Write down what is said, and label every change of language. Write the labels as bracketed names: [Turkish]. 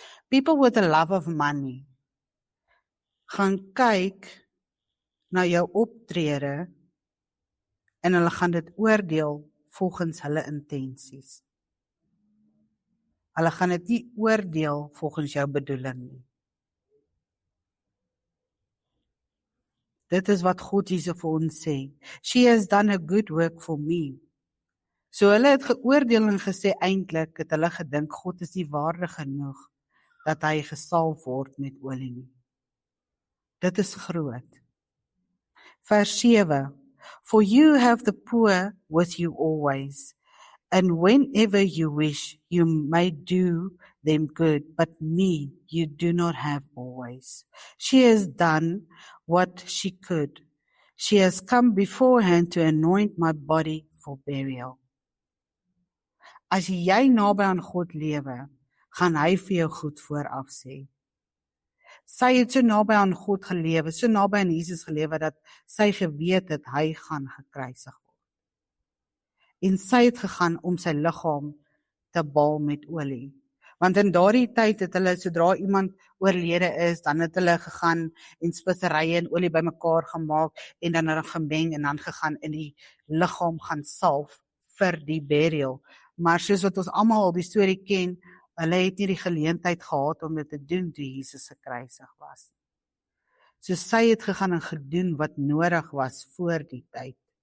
[English] People with a love of money [Afrikaans] gaan kyk na jou optrede en hulle gaan dit oordeel volgens hulle intensies. Hulle gaan dit nie oordeel volgens jou bedoeling nie. Dit is wat God hierso vir ons sê. [English] She has done a good work for me. [Afrikaans] So hulle het geoordeel en gesê eintlik het hulle gedink God is nie waardig genoeg dat hy gesalf word met olie nie. Dit is groot. Vers 7. [English] For you have the poor with you always, and whenever you wish, you may do them good, but me you do not have always. She has done what she could. She has come beforehand to anoint my body for burial. [Afrikaans] As jy naby aan God lewe, gaan hy vir jou goed vooraf sê. Sy het so naby aan God gelewe, so naby aan Jesus gelewe, dat sy geweet het, hy gaan gekruisig word. En sy het gegaan om sy liggaam te balm met olie. Want in daardie tyd het hulle, sodra iemand oorlede is, dan het hulle gegaan en speserye en olie bymekaar gemaak en dan hulle gemeng en dan gegaan in die liggaam gaan salf vir die burial. Maar soos wat ons almal al die storie ken, hulle het nie die geleentheid gehad om dit te doen toe Jesus gekruisig was. So sy het gegaan en gedoen wat nodig was voor die tyd.